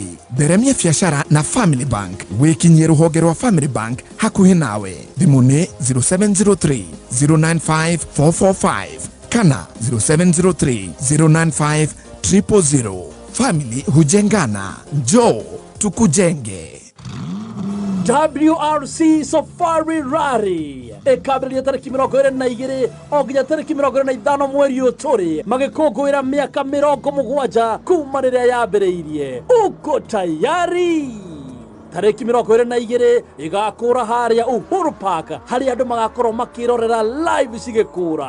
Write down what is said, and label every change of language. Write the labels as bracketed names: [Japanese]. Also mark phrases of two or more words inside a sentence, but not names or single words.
[Kikuyu] Theremia biacara na Family Bank. Wĩkinyie rũhonge rwa Family Bank hakuhĩ nawe. Thimũ nĩ 0703 095 445 kana 0703 095 000. [Swahili] Family hujengana, njoo tukujenge. [Kikuyu] WRC Safari Rally ĩkambĩrĩria tarĩki 22 o nginya tarĩki 25 mweri ũyũ tũrĩ magĩkũngũĩra mĩaka 70 kuma rĩrĩa yambĩrĩirie. [Swahili] Uko tayari? [Kikuyu] Tarĩki 22 ĩgakũra harĩa Uhuru Park harĩa andũ magakorwo makĩrorera live cigĩkũra.